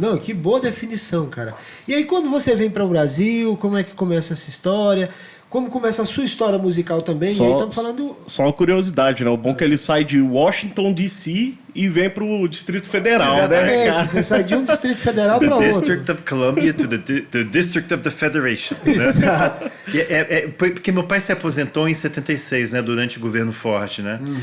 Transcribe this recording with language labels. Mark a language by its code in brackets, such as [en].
[pt] Não, que boa definição, cara. E aí, quando você vem para o Brasil, como é que começa essa história? Como começa a sua história musical também? E aí estamos falando... Só uma curiosidade, né? O bom é que ele sai de Washington, D.C. e vem pro Distrito Federal, Exatamente, né, cara? você sai de um Distrito Federal para outro. [en] District of Columbia to the District of the Federation. [pt] Né? Exato. Porque meu pai se aposentou em 76, né, durante o governo Ford, né?